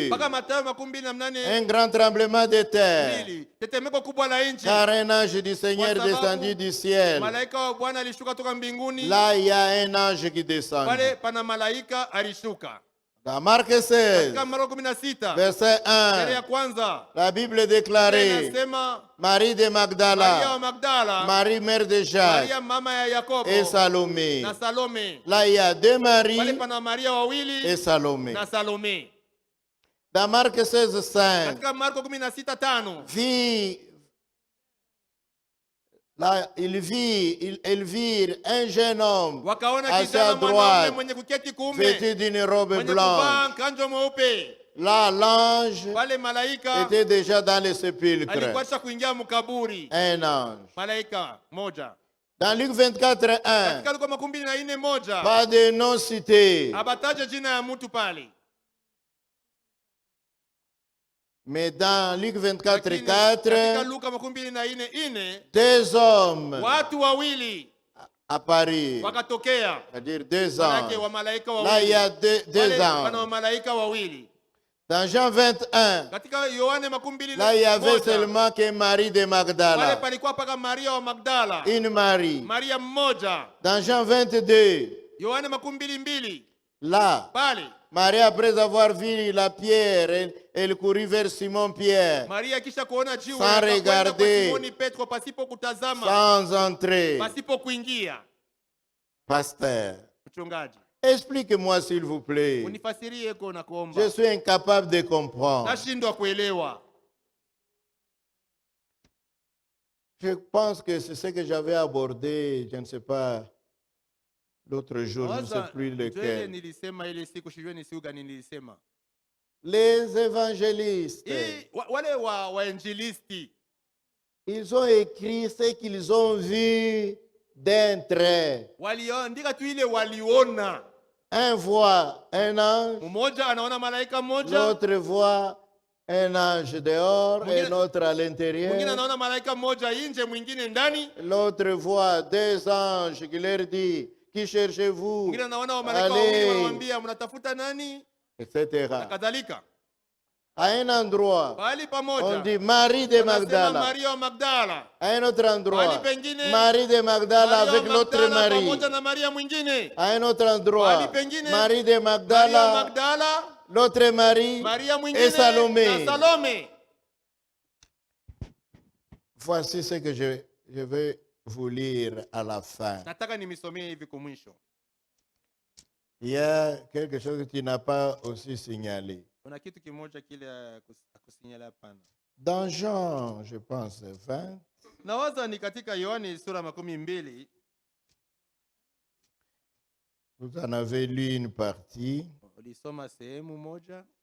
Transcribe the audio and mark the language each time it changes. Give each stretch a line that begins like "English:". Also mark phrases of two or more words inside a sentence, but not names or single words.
Swahili: Mpaka Mathayo 28
French: Un grand tremblement de terre.
Swahili: mbili. Tetemeko kubwa la nchi.
French: Car un ange du Seigneur
Swahili: Kwa sababu
French: descendit du ciel.
Swahili: Malaika wa Bwana alishuka toka mbinguni.
French: Là, il y a un ange qui descend.
Swahili: Pale pana malaika alishuka.
French: Dans Marc 16,
Swahili: Katika Marko 16
French: verset
Swahili: shairi ya 1, kwanza
French: la Bible déclarait
Swahili: inasema
French: Marie de
Swahili: Maria wa Magdala, Magdala,
French: Marie mère de Jacques
Swahili: Maria mama ya Yakobo
French: et Salomé.
Swahili: na Salome.
French: Là, il y a deux
Swahili: Pale
French: Maries
Swahili: pana Maria wawili
French: et Salomé.
Swahili: na Salome.
French: Dans Marc 16, 5,
Swahili: Katika Marko 16:5
French: là, ils virent un jeune homme
Swahili: wakaona
French: assis
Swahili: kijana
French: à
Swahili: mwanaume
French: droite,
Swahili: mwenye kuketi kuume,
French: vêtu d'une robe
Swahili: mwenye
French: blanche.
Swahili: kuvaa kanjo mweupe.
French: Là, l'ange
Swahili: Pale malaika
French: était déjà dans le sépulcre.
Swahili: alikuwa kuingia mkaburi.
French: Un ange.
Swahili: Malaika moja.
French: Dans Luc 24, 1,
Swahili: Katika Luka 24:1
French: pas de nom cité,
Swahili: abataje jina ya mtu pale.
French: mais dans Luc 24,
Swahili: Lakini katika 4, Luka 24:4
French: deux hommes
Swahili: watu wawili
French: apparurent,
Swahili: wakatokea.
French: c'est-à-dire deux
Swahili: Manake
French: anges.
Swahili: wa malaika
French: Là, il y
Swahili: wawili.
French: a deux
Swahili: Pale pana
French: anges.
Swahili: wa malaika wawili.
French: Dans Jean 21,
Swahili: Katika Yohane 20:1
French: là, il y avait seulement que Marie de
Swahili: pale
French: Magdala,
Swahili: palikuwa paka Maria wa Magdala,
French: une Marie.
Swahili: Maria mmoja.
French: Dans Jean 22,
Swahili: Yohane 22
French: là,
Swahili: pale
French: Marie, après avoir vu la pierre, elle courut vers Simon-Pierre,
Swahili: Maria kisha kuona jiwe
French: Sans
Swahili: akakwenda kwa
French: regarder.
Swahili: Simoni Petro pasipo kutazama,
French: sans entrer.
Swahili: pasipo kuingia.
French: Pasteur,
Swahili: Mchungaji,
French: expliquez-moi s'il vous plaît.
Swahili: unifasirie ko na
French: Je
Swahili: kuomba.
French: suis incapable de comprendre.
Swahili: Nashindwa kuelewa.
French: Je pense que c'est ce que j'avais abordé, je ne sais pas, l'autre jour, je ne sais
Swahili: Waza,
French: plus
Swahili: ndio ile
French: lequel.
Swahili: nilisema ile siku, sijui ni siku gani nilisema.
French: Les évangélistes,
Swahili: Wale wainjilisti
French: ils ont écrit ce qu'ils ont vu d'un trait.
Swahili: waliandika tu ile waliona.
French: Un voit un ange,
Swahili: Mmoja anaona malaika mmoja,
French: l'autre voit un ange dehors et
Swahili: Mwingine-
French: l'autre à
Swahili: mwingine
French: l'intérieur.
Swahili: anaona malaika mmoja nje, mwingine ndani.
French: L'autre voit deux anges qui leur dit, qui cherchez-vous?
Swahili: Mwingine anaona wa malaika wawili
French: Allez,
Swahili: wanamwambia mnatafuta nani,
French: etc.
Swahili: na kadhalika.
French: À un endroit,
Swahili: Pahali
French: on
Swahili: pamoja
French: dit Marie de
Swahili: wanasema
French: Magdala.
Swahili: Maria wa Magdala,
French: À un autre endroit,
Swahili: Pahali pengine,
French: Marie de Magdala
Swahili: Maria wa
French: avec l'autre
Swahili: Magdala
French: Marie.
Swahili: pamoja na Maria mwingine.
French: À un autre endroit,
Swahili: Pahali pengine,
French: Marie de
Swahili: Maria wa
French: Magdala,
Swahili: Magdala,
French: l'autre Marie
Swahili: Maria
French: et
Swahili: mwingine
French: Salomé.
Swahili: na Salome.
French: Voici ce que je vais vous lire à la fin.
Swahili: Nataka nimisomee hivi kwa mwisho.
French: Il y a quelque chose que tu n'as pas aussi signalé.
Swahili: Kuna kitu kimoja kile akusinyala hapana.
French: Dans Jean, je pense, 20,
Swahili: Nawaza ni katika Yohani sura 12.
French: vous en avez lu une partie.
Swahili: Ulisoma sehemu moja.